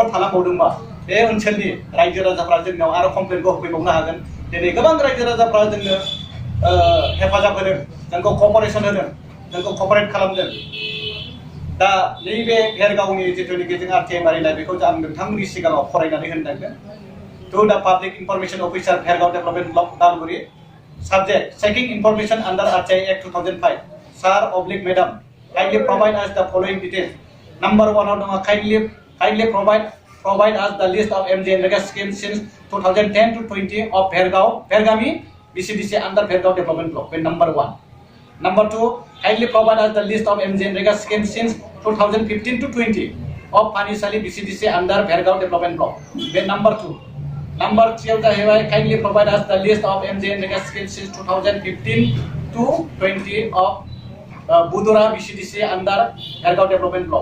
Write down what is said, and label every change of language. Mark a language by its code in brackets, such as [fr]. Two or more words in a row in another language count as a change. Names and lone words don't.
[brx] थालांबावदोंबा बे ओनसोलनि रायजो राजाफ्रा जोंनाव आरो कमप्लेनखौ होफैबावनो हागोन दिनै गोबां रायजो राजाफ्रा जोंनो हेफाजाब होदों जोंखौ कपारेसन होदों जोंखौ कपारेट खालामदों दा नैबे भेरगावनि जिथुनिखि जों आरटिआइ मारिनाय बेखौ आं नोंथांमोननि सिगाङाव फरायनानै होनो नागिरदों [en] to the public information officer Vergao development block Udalguri subject checking information under RTI Act 2005 sir oblique madam kindly provide us the following details number 1 kindly provide us the list of MGNREGA schemes since 2010 to 20 of Vergami BCDC under Vergao development block number 1 number 2 kindly provide us the list of MGNREGA schemes since 2015 to 20 of Panisali BCDC under Vergao development block number 2 Number 3 of the kindly provide us the list of MGNREGA schemes since 2015 to 20 of Budura BCDC under Vergao development block.